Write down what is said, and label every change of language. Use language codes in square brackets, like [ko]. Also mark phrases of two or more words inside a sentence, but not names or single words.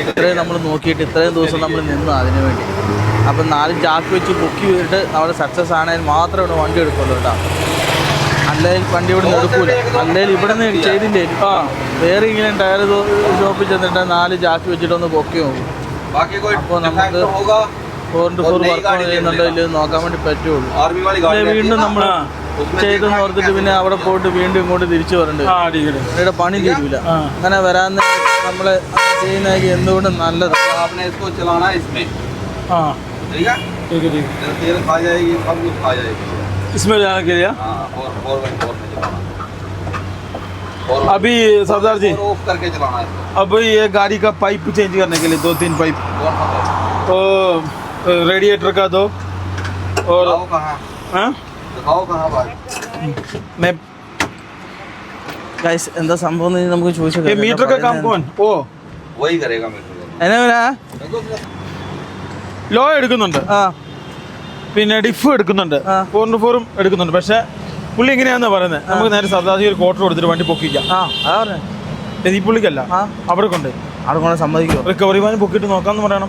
[ml] ഇത്രയും നമ്മൾ നോക്കിയിട്ട് ഇത്രയും ദിവസം നമ്മൾ നിന്ന് അതിന് വേണ്ടി. അപ്പം 4 ജാക്ക് വെച്ച് പൊക്കി വീട്ട് അവിടെ സക്സസ് ആണെങ്കിൽ മാത്രമേ വണ്ടി എടുക്കുള്ളൂ കേട്ടോ. അല്ലെങ്കിൽ വണ്ടി ഇവിടെ നിന്ന് എടുക്കൂല. അല്ലെങ്കിൽ ഇവിടെ നിന്ന് ചെയ്തില്ലേ, ആ വേറെ ഇങ്ങനെ ടയർ ഷോപ്പിൽ ചെന്നിട്ട് 4 ജാക്ക് വെച്ചിട്ടൊന്ന് പൊക്കി നോക്കും. [hi] बाकी कोई [ml] അപ്പോൾ നമുക്ക് [hi] डिफेक्ट होगा [ml] 4x4 വർക്ക് ചെയ്യുന്നുണ്ടോ ഇല്ലെന്ന് നോക്കാൻ വേണ്ടി പറ്റുള്ളൂ. [hi] आर्मी वाली गाड़ी [ml] പിന്നെ [hi] रहती है [ml] വീണ്ടും [hi] ना, [ml] നമ്മൾ [hi] उसमें [ml] ചെയ്തെന്ന് [hi] देखा [ml] ഓർത്തിട്ട് പിന്നെ അവിടെ പോയിട്ട് വീണ്ടും ഇങ്ങോട്ട് തിരിച്ചു വരണ്ട്. [hi] हाँ ठीक है। [ml] ഇവിടെ പണി തീരില്ല. അങ്ങനെ വരാൻ നമ്മള് ചെയ്യുന്നതൊക്കെ എന്തുകൊണ്ടും നല്ലത്. [hi] आपने इसको चलाना है इसमें, हाँ ठीक है। ठीक है ठीक है। तेल खा जाएगी, सब कुछ खा जाएगी। इसमें जाना के लिए हाँ, और 4x4 में चलाना। अभी सरदार जी ऑफ करके चलाना है इसको। अब ये गाड़ी का पाइप चेंज करने के लिए 2-3 पाइप, कौन सा है? तो रेडिएटर का दो और दिखाओ कहाँ, हाँ दिखाओ कहाँ भाई। मैं [ml] ഗൈസ് എന്താ സംഭവം എന്ന് നമുക്ക് [hi] ये [ml] ചോദിച്ചു. [hi] मीटर का काम कौन ओ वही करेगा मेरे [ml] എന്നാ ലോ എടുക്കുന്നുണ്ട്, ആ പിന്നെ ഡിഫ് എടുക്കുന്നുണ്ട്, ആ. 4x4 എടുക്കുന്നുണ്ട്. പക്ഷേ പുള്ളി ഇങ്ങനെയാണെന്ന് പറയുന്നത്, നമുക്ക് നേരെ സർദാർജി ഒരു ക്വാർട്ടർ കൊടുത്തിട്ട് വണ്ടി പൊക്കിക്കാം. ആ അതാ പറഞ്ഞേ. ഇത് ഈ പുള്ളിക്കല്ല, ആ. അവിടെ കൊണ്ട് അവിടെ കൊണ്ട് സമ്മതിക്കുമോ? [en] recovery van [ml] പൊക്കിയിട്ട് നോക്കാമെന്ന് പറയണം.